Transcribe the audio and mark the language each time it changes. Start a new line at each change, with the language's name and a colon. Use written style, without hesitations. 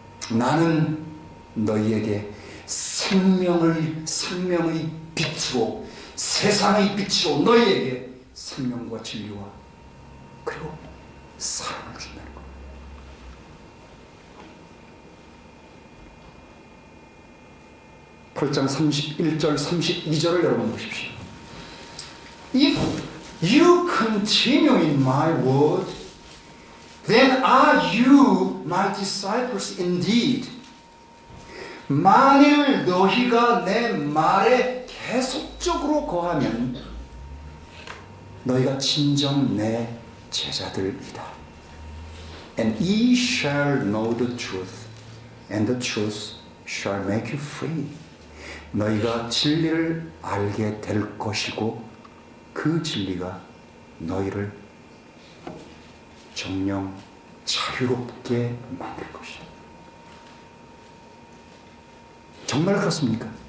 Korean: 나는 너희에게 생명의 빛으로, 세상의 빛으로 너희에게 생명과 진리와 그리고 사랑을 준다는 거예요. 8장 31절 32절을 여러분 보십시오.
English: If you continue in my word, then are you my disciples indeed.
Korean: 만일 너희가 내 말에 계속적으로 거하면 너희가 진정 내 제자들이다.
English: And ye shall know the truth, and the truth shall make you free.
Korean: 너희가 진리를 알게 될 것이고 그 진리가 너희를 정령 자유롭게 만들 것이다. 정말 그렇습니까?